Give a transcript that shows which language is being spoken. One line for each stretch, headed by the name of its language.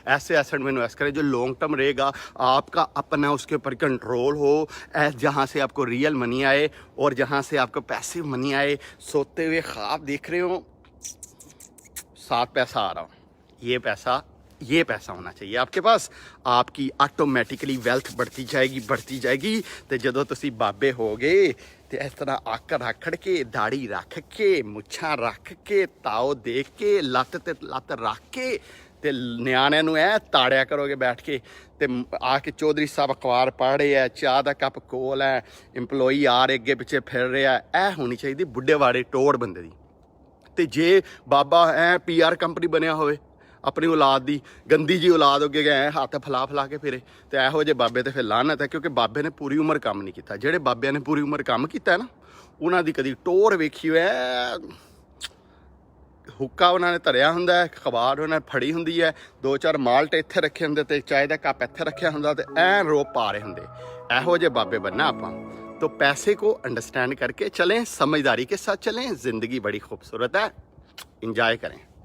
Hindi: ऐसे एसेट में इन्वेस्ट करें जो लॉन्ग टर्म रहेगा, आपका अपना उसके ऊपर कंट्रोल हो, जहाँ से आपको रियल मनी आए और जहाँ से आपको पैसिव मनी आए। सोते हुए ख्वाब देख रहे हो, साथ पैसा आ रहा हो, ये पैसा होना चाहिए आपके पास। आपकी ਆਟੋਮੈਟਿਕਲੀ ਵੈਲਥ बढ़ती जाएगी
Punjabi: ਤੇ ਜਦੋਂ ਤੁਸੀਂ ਬਾਬੇ ਹੋਗੇ ਤੇ ਇਸ ਤਰ੍ਹਾਂ ਅੱਖ ਰੱਖੜ ਕੇ, ਦਾੜੀ ਰੱਖ ਕੇ, ਮੁੱਛਾਂ ਰੱਖ ਕੇ, ਤਾਓ ਦੇਖ ਕੇ, ਲੱਤ ਤੇ ਲੱਤ ਰੱਖ ਕੇ ਤੇ ਨਿਆਣਿਆਂ ਨੂੰ ਐ ਤਾੜਿਆ ਕਰੋਗੇ ਬੈਠ ਕੇ ਤੇ ਆ ਕੇ ਚੌਧਰੀ ਸਾਹਿਬ ਅਖਬਾਰ ਪੜ੍ਹ ਰਹੇ ਆ, ਚਾਹ ਦਾ ਕੱਪ ਕੋਲ ਹੈ, ਇੰਪਲੋਈ ਆ ਰਹੇ ਅੱਗੇ ਪਿੱਛੇ ਫਿਰ ਰਿਹਾ। ਇਹ ਹੋਣੀ ਚਾਹੀਦੀ ਬੁੱਢੇ ਵਾੜੇ ਟੋੜ ਬੰਦੇ ਦੀ। ਤੇ ਜੇ ਬਾਬਾ ਐ PR ਕੰਪਨੀ ਬਣਿਆ ਹੋਵੇ ਆਪਣੀ ਔਲਾਦ ਦੀ, ਗੰਦੀ ਜੀ ਔਲਾਦ ਅੱਗੇ ਗਏ ਹੱਥ ਫਲਾ ਕੇ ਫਿਰੇ, ਤੇ ਇਹੋ ਜਿਹੇ ਬਾਬੇ ਤੇ ਫਿਰ ਲਾਹਨਤ ਹੈ, ਕਿਉਂਕਿ ਬਾਬੇ ਨੇ ਪੂਰੀ ਉਮਰ ਕੰਮ ਨਹੀਂ ਕੀਤਾ। ਜਿਹੜੇ ਬਾਬਿਆਂ ਨੇ ਪੂਰੀ ਉਮਰ ਕੰਮ ਕੀਤਾ ਨਾ, ਉਹਨਾਂ ਦੀ ਕਦੀ ਟੋਰ ਵੇਖੀ ਹੋਇਆ, ਹੁੱਕਾ ਉਹਨਾਂ ਨੇ ਧਰਿਆ ਹੁੰਦਾ ਹੈ, ਅਖਬਾਰ ਉਹਨਾਂ ਨੇ ਫੜੀ ਹੁੰਦੀ ਹੈ, 2-4 ਮਾਲਟ ਇੱਥੇ ਰੱਖੇ ਹੁੰਦੇ ਤੇ ਚਾਹ ਦਾ ਕੱਪ ਇੱਥੇ ਰੱਖਿਆ ਹੁੰਦਾ ਤੇ ਐਨ ਰੋਪ ਪਾ ਰਹੇ ਹੁੰਦੇ। ਇਹੋ ਜਿਹੇ ਬਾਬੇ बनना ਆਪਾਂ।
Hindi: तो पैसे को अंडरस्टैंड करके चलें, समझदारी के साथ चलें। ज़िंदगी बड़ी खूबसूरत है, इंजॉय करें।